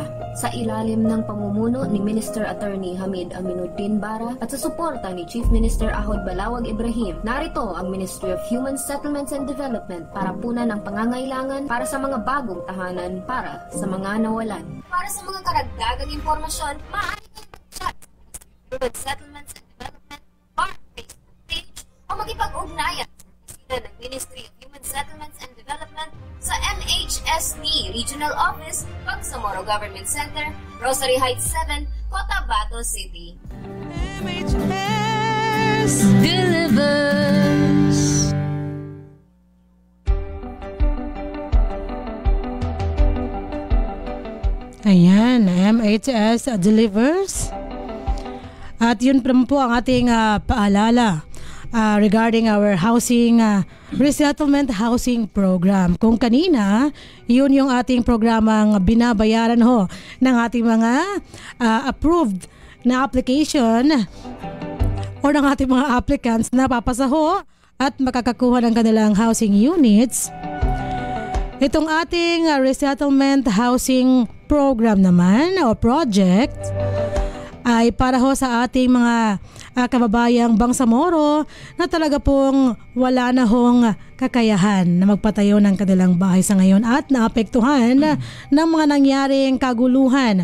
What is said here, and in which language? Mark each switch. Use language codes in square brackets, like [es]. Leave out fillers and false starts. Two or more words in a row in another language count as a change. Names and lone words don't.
[tl] Sa ilalim ng pamumuno ni Minister Attorney Hamid Aminuddin Bara at sa suporta ni Chief Minister Ahod Balawag Ibrahim, narito ang Ministry of Human Settlements and Development para punan ang pangangailangan para sa mga bagong tahanan para sa mga nawalan. Para sa mga karagdagang impormasyon, maaari kang mag-chat sa Human Settlements and Development Facebook page o makipag-ugnayan sa ng Ministry of Human Settlements and Development sa MHSD Regional Office, Bangsamoro Government Center, Rosary Heights 7, Cotabato City. [en] MHS delivers. Ayan, MHS Delivers. [tl] At yun po ang ating paalala. [en] regarding our housing resettlement housing program. [tl] Kung kanina, yun yung ating programang binabayaran ho ng ating mga approved na application or ng ating mga applicants na papasa ho at makakakuha ng kanilang [en] housing units. [tl] Itong ating [en] resettlement housing program [tl] naman o project ay para ho sa ating mga kababayang Bangsamoro na talaga pong wala na hong kakayahan na magpatayo ng kanilang bahay sa ngayon at naapektuhan ng mga nangyaring kaguluhan.